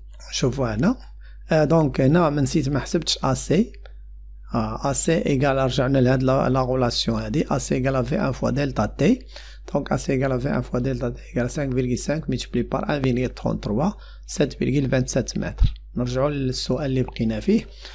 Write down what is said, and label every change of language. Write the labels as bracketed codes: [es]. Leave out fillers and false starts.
[ar] شوفوا هنا دونك هنا ما نسيت ما حسبتش AC. [fr] AC égale [ar] رجعنا لهاد لا غولاسيون هادي [fr] AC égale V1 fois delta T. donc AC égale V1 fois delta T égale 5,5 multiplié par 1,33 7,27 mètres. [ar] نرجعوا للسؤال اللي بقينا فيه.